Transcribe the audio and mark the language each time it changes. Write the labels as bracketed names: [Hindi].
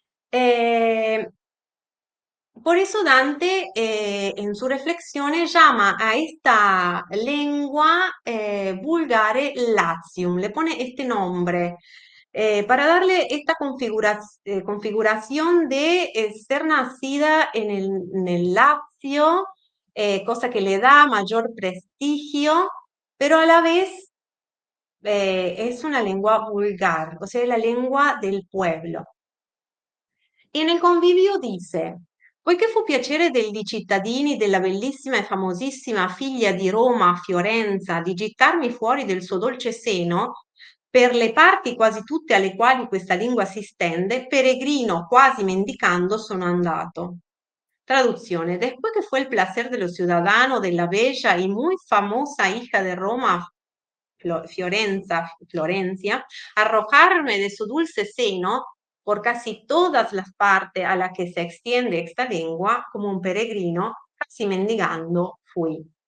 [Spanish] Eh, Por eso Dante en sus reflexiones llama a esta lengua vulgare Latium, le pone este nombre para darle esta configuración de ser nacida en el Lazio, cosa que le da mayor prestigio, pero a la vez es una lengua vulgar, o sea, es la lengua del pueblo. [Italian] E nel convivio dice: poiché fu piacere degli cittadini della bellissima e famosissima figlia di Roma, Fiorenza, di gittarmi fuori del suo dolce seno, per le parti quasi tutte alle quali questa lingua si stende, peregrino quasi mendicando sono andato. Traduzione: [Spanish] después que fue el placer de los ciudadanos de la bella y muy famosa hija de Roma, Florencia, arrojarme de su dulce seno por casi todas las partes a las que se extiende esta lengua, como un peregrino, casi mendigando fui.